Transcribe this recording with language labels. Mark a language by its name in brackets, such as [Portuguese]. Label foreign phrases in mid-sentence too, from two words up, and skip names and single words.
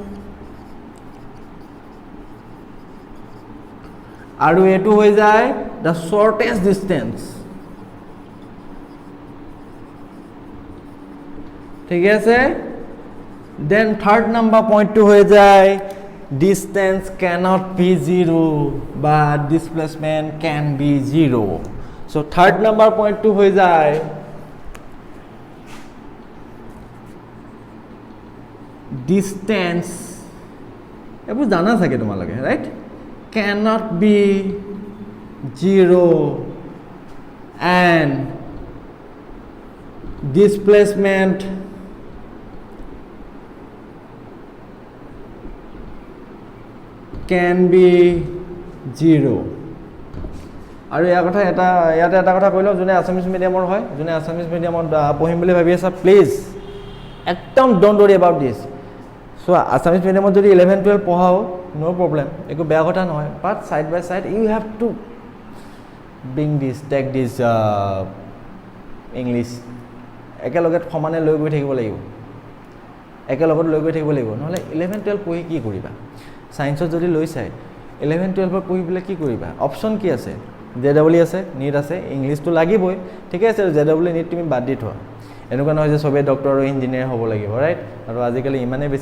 [Assamese] আৰু এইটো হৈ যায় [English] the shortest distance [Assamese] ঠিক আছে [English] then third number [Assamese] পইণ্টটো হৈ যায় [English] distance cannot be 0 [Assamese] বা [English] displacement can be 0 [Assamese] চ' [English] third number [Assamese] পইণ্টটো হৈ যায় ডিষ্টেঞ্চ এইবোৰ জানা চাগে তোমালোকে [English] right cannot be 0 and displacement can be 0 [Assamese] আৰু ইয়াৰ কথা ইয়াতে এটা কথা কৈ লওঁ যোনে আছামিজ মিডিয়ামৰ হয় যোনে আছামিজ মিডিয়ামত পঢ়িম বুলি ভাবি আছা প্লিজ একদম [English] don't worry about this [Assamese] চ' আছামিজ মিডিয়ামত যদি 11-12 পঢ়াও [English] no problem [Assamese] একো বেয়া কথা নহয় [English] but side by side you have to bring this take this [Assamese] ইংলিশ একেলগে সমানে লৈ গৈ থাকিব লাগিব একেলগত লৈ গৈ থাকিব লাগিব নহলে 11 12 পঢ়ি কি কৰিবা সায়েন্সত যদি লৈ চাই 11 12 পঢ়ি বলে কি কৰিবা অপচন কি আছে জেডব্লিউ আছে নীট আছে ইংলিশটো লাগিবই ঠিক আছে জেডব্লিউ নীট তুমি বাদ দি থোৱা এনেকুৱা নহয় যে সবে ডক্টৰ আৰু ইঞ্জিনিয়াৰ হ'ব লাগিব ৰাইট আৰু আজিকালি ইমানে বেছি